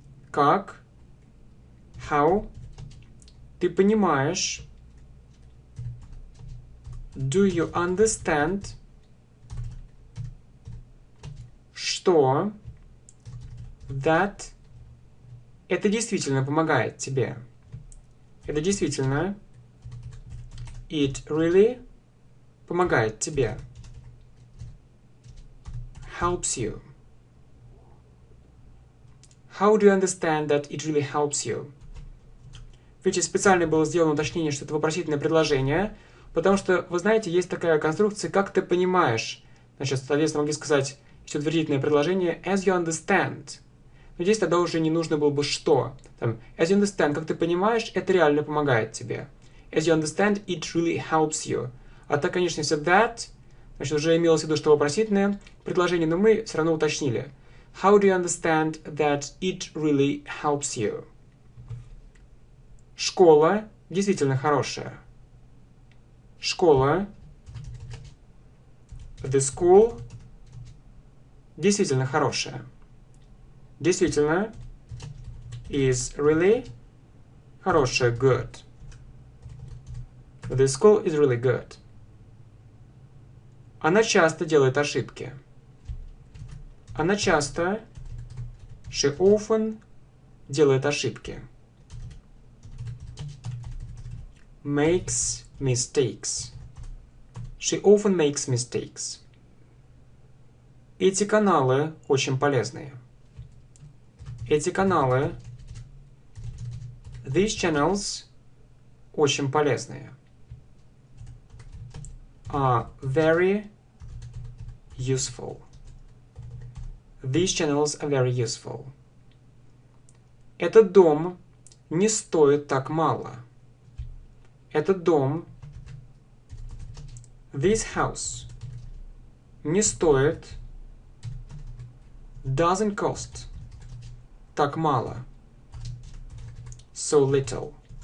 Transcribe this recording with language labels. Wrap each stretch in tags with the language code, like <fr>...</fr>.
<ru>Как?</ru> <en>How?</en> <ru>Ты понимаешь?</ru> <en>Do you understand?</en> <ru>Что?</ru> <en>That?</en> <ru>Это действительно помогает тебе. Это действительно.</ru> <en>It really</en> <ru>помогает тебе.</ru> <en>Helps you. How do you understand that it really helps you?</en> <ru>Видите, специально было сделано уточнение, что это вопросительное предложение, потому что, вы знаете, есть такая конструкция, как ты понимаешь. Значит, соответственно, могли сказать, если утвердительное предложение</ru> <en>as you understand.</en> <ru>Но здесь тогда уже не нужно было бы что. Там,</ru> <en>as you understand,</en> <ru>как ты понимаешь, это реально помогает тебе.</ru> <en>As you understand, it really helps you.</en> <ru>А так, конечно, если that, значит, уже имелось в виду, что вопросительное предложение, но мы все равно уточнили.</ru> <en>How do you understand that it really helps you?</en> <ru>Школа действительно хорошая. Школа.</ru> <en>The school</en> <ru>действительно хорошая. Действительно</ru> <en>is really</en> <ru>хорошая,</ru> <en>good. The school is really good.</en> <ru>Она часто делает ошибки. Она часто,</ru> <en>she often,</en> <ru>делает ошибки.</ru> <en>Makes mistakes. She often makes mistakes.</en> <ru>Эти каналы очень полезные. Эти каналы,</ru> <en>these channels,</en> <ru>очень полезные.</ru> <en>Are very useful. These channels are very useful.</en> <ru>Этот дом не стоит так мало. Этот дом,</ru> <en>this house,</en> <ru>не стоит,</ru> <en>doesn't cost,</en> <ru>так мало,</ru> <en>so little.</en>